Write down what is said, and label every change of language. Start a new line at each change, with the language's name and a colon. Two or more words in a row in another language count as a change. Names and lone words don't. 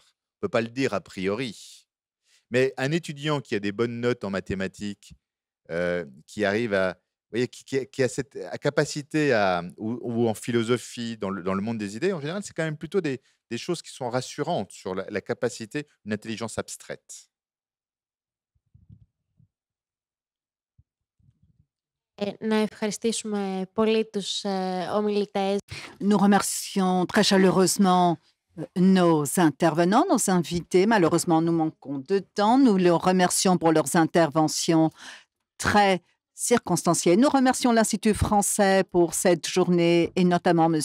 French: On ne peut pas le dire a priori. Mais un étudiant qui a des bonnes notes en mathématiques, qui arrive à, vous voyez, qui a cette capacité ou en philosophie, dans le monde des idées, en général, c'est quand même plutôt des choses qui sont rassurantes sur la capacité d'une intelligence abstraite.
Greek: Να ευχαριστήσουμε πολύ τους ομιλητές.
French: Nous remercions très chaleureusement nos intervenants, nos invités. Malheureusement, nous manquons de temps. Nous les remercions pour leurs interventions très circonstancielles. Nous remercions l'Institut français pour cette journée et notamment M.